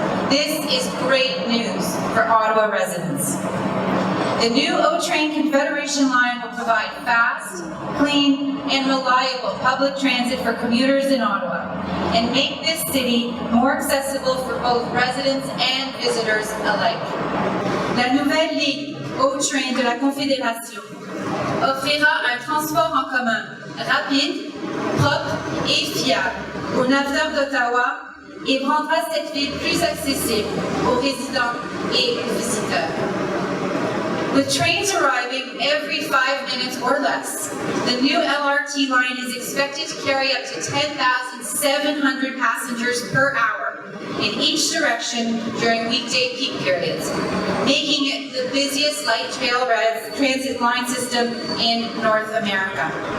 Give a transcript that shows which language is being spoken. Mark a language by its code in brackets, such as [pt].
[en] This is great news for Ottawa residents. The new O-Train Confederation Line will provide fast, clean, and reliable public transit for commuters in Ottawa and make this city more accessible for both residents and visitors alike. [fr] La nouvelle ligne O-Train de la Confédération offrira un transport en commun rapide, propre et fiable aux navires d'Ottawa et rendra cette ville plus accessible aux résidents et aux visiteurs. [en] With trains arriving every 5 minutes or less, the new LRT line is expected to carry up to 10,700 passengers per hour in each direction during weekday peak periods, making it the busiest light rail transit line system in North America.